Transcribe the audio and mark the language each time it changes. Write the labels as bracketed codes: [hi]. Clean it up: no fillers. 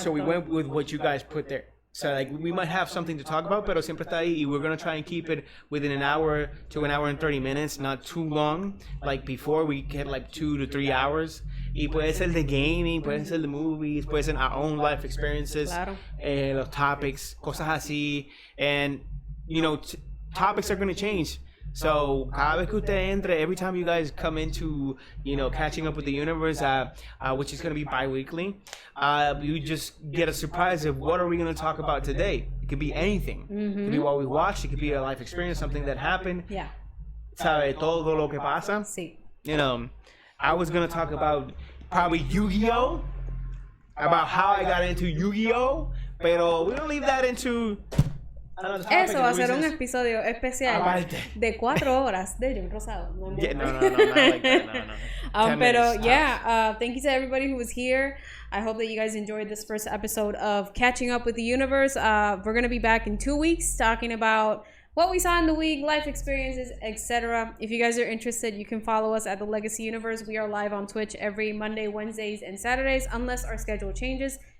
[en] So we went with what you guys put there. So, like, we might have something to talk about, [es] pero siempre está ahí. Y [en] we're going to try and keep it within an hour to an hour and 30 minutes, not too long. Like, before, we get, like, 2 to 3 hours. [es] Y puede ser de gaming, puede ser de movies, puede ser [en] our own life experiences, [es] claro. Los topics, cosas así. [en] And, you know, topics are going to change. So, [es] cada vez que usted entre, [en] every time you guys come into, you know, Catching Up with the Universe, which is going to be bi-weekly, you just get a surprise of what are we going to talk about today. It could be anything. It could be what we watched. It could be a life experience, something that happened. Yeah. [es] Sabe todo lo que pasa. Sí. [en] You know, I was going to talk about probably Yu-Gi-Oh! About how I got into Yu-Gi-Oh! [es] Pero [en] we're going to leave that into... [es] Eso va a ser un episodio especial de 4 horas de John Rosado. [en] No, not like that. No. [es] Pero [en] thank you to everybody who was here. I hope that you guys enjoyed this first episode of Catching Up with the Universe. We're going to be back in 2 weeks talking about what we saw in the week, life experiences, etc. If you guys are interested, you can follow us at The Legacy Universe. We are live on Twitch every Monday, Wednesdays, and Saturdays, unless our schedule changes.